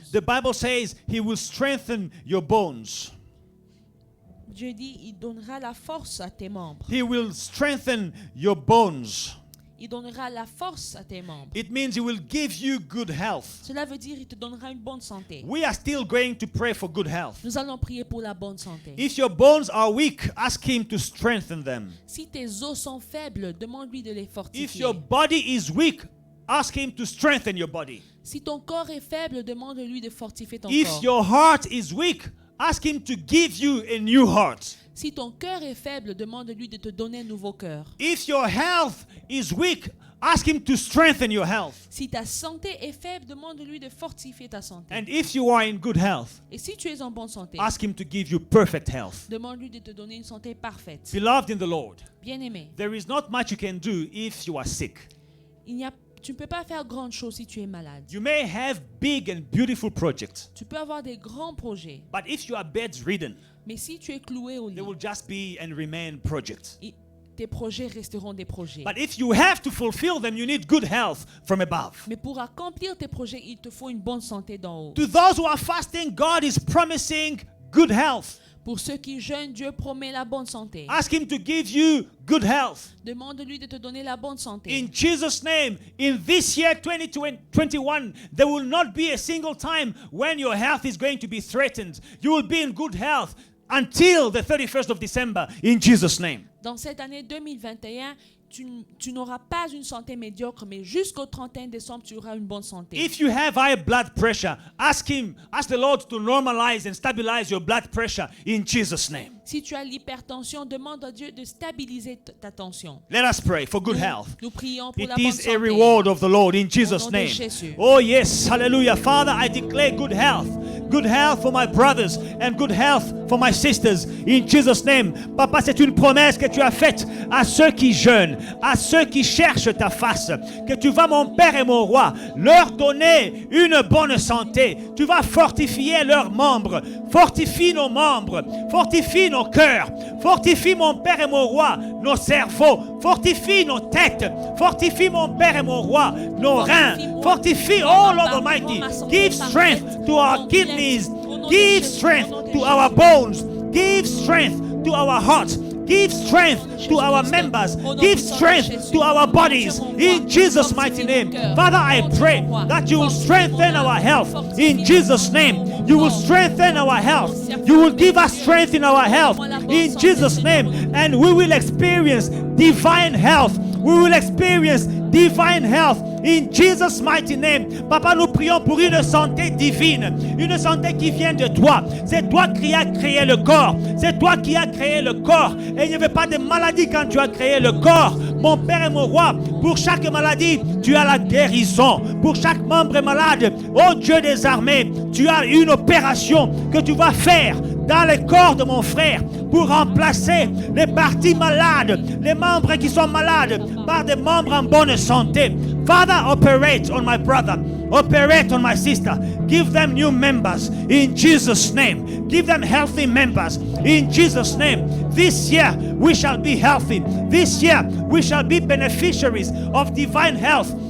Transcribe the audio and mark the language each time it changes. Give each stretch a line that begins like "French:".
English: The Bible says He will strengthen your bones.
French: Dieu dit, il donnera la force à tes membres.
English: He will strengthen your bones.
French: Il donnera la force à tes membres.
English: It means He will give you good health.
French: Cela veut dire il te donnera une bonne santé.
English: We are still going to pray for good health.
French: Nous allons prier pour la bonne santé.
English: If your bones are weak, ask Him to strengthen them.
French: Si tes os sont faibles, demande-lui de les
English: If
French: fortifier.
English: your body is weak, ask Him to strengthen your body.
French: Si ton corps est faible, demande-lui de fortifier ton
English: If
French: corps.
English: your heart is weak, ask Him to give you a new heart.
French: Si ton cœur est faible, demande-lui de te donner un nouveau cœur.
English: If your health is weak, ask Him to strengthen your health.
French: Si ta santé est faible, demande-lui de fortifier ta santé.
English: And if you are in good health,
French: Et si tu es en bonne santé,
English: ask Him to give you perfect health.
French: demande-lui de te donner une santé parfaite.
English: Beloved in the Lord,
French: Bien-aimé,
English: there is not much you can do if you are sick.
French: tu ne peux pas faire grande chose si tu es malade.
English: You may have big and beautiful projects,
French: Tu peux avoir des grands projets,
English: but if you are bedridden,
French: mais si tu es cloué au lit,
English: they will just be and remain projects.
French: tes projets resteront des projets.
English: But if you have to fulfill them, you need good health from above.
French: Mais pour accomplir tes projets, il te faut une bonne santé d'en haut.
English: To those who are fasting, God is promising good health.
French: Pour ceux qui jeûnent, Dieu promet la bonne santé.
English: Ask Him to give you good health.
French: Demande-lui de te donner la bonne santé.
English: In Jesus' name, in this year 2021, there will not be a single time when your health is going to be threatened. You will be in good health until the 31st of December, in Jesus' name.
French: Dans cette année 2021, tu n'auras pas une santé médiocre, mais jusqu'au 31 décembre, tu auras une bonne santé.
English: If you have high blood pressure, ask the Lord to normalize and stabilize your blood pressure in Jesus' name.
French: Si tu as l'hypertension, demande à Dieu de stabiliser ta tension.
English: Let us pray for good health.
French: Nous prions pour
English: It
French: la bonne
English: is a
French: santé.
English: reward of the Lord in Jesus'
French: Au nom de
English: name.
French: Jésus.
English: Oh yes, hallelujah. Father, I declare good health. Good health for my brothers and good health for my sisters in Jesus' name.
French: Papa, c'est une promesse que tu as faite à ceux qui jeûnent, à ceux qui cherchent ta face. Que tu vas, mon Père et mon Roi, leur donner une bonne santé. Tu vas fortifier leurs membres. Fortifie nos membres. Fortifie nos cœurs. Fortifie, mon Père et mon Roi, nos cerveaux. Fortifie nos têtes. Fortifie, mon Père et mon Roi, nos reins. Fortifie,
English: oh Lord Almighty. Give strength to our kidneys. Give strength to our bones. Give strength to our hearts. Give strength to our members. Give strength to our bodies. In Jesus' mighty name. Father, I pray that you will strengthen our health. In Jesus' name. You will strengthen our health. You will give us strength in our health. In Jesus' name. And we will experience divine health. We will experience divine health in Jesus' mighty name.
French: Papa, nous prions pour une santé divine, une santé qui vient de toi. C'est toi qui as créé le corps. C'est toi qui as créé le corps. Et il n'y avait pas de maladie quand tu as créé le corps. Mon Père et mon Roi, pour chaque maladie, tu as la guérison. Pour chaque membre malade, oh Dieu des armées, tu as une opération que tu vas faire dans le corps de mon frère pour remplacer les parties malades, les membres qui sont malades par des membres en bonne santé.
English: Father, operate on my brother, operate on my sister. Give them new members in Jesus' name. Give them healthy members in Jesus' name. This year we shall be healthy. This year we shall be beneficiaries of divine health.